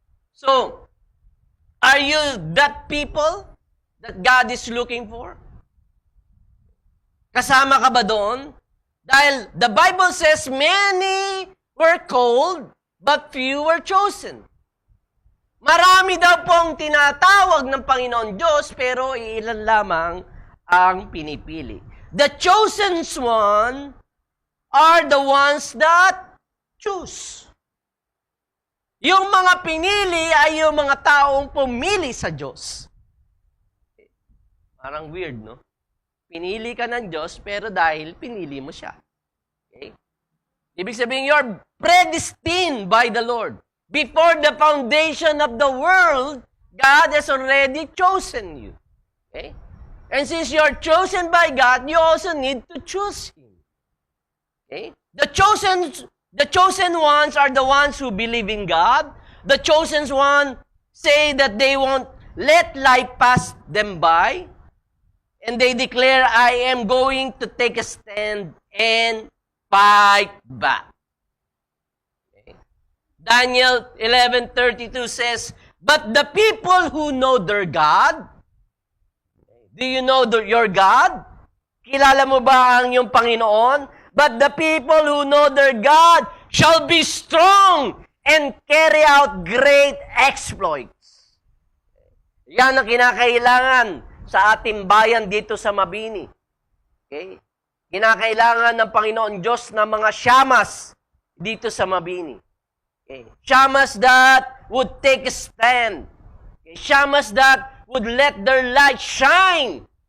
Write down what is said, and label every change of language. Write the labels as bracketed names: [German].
[English] So, are you that people that God is looking for? [Filipino] Kasama ka ba doon? Dahil [English] the Bible says, many were called, but few were chosen. [Filipino] Marami daw pong tinatawag ng Panginoon Diyos, pero ilan lamang ang pinipili. [English] The chosen one are the ones that choose. [Filipino] Yung mga pinili ay yung mga taong pumili sa Diyos. Parang weird, no? Pinili ka ng Diyos, pero dahil pinili mo siya. [English] Okay? [Filipino] Ibig sabihin, [English] you're predestined by the Lord. Before the foundation of the world, God has already chosen you. Okay? And since you're chosen by God, you also need to choose Him. Okay? The chosen The chosen ones are the ones who believe in God. The chosen ones say that they won't let life pass them by. And they declare, I am going to take a stand and fight back. Okay. Daniel 11:32 says, but the people who know their God, do you know your God? [Filipino] Kilala mo ba ang iyong Panginoon? [English] But the people who know their God shall be strong and carry out great exploits. [Filipino] Yan ang kinakailangan sa ating bayan dito sa Mabini. Okay? Kinakailangan ng Panginoon Diyos ng mga syamas dito sa Mabini. [English] Okay? Syamas that would take a stand. Okay? Syamas that would let their light shine.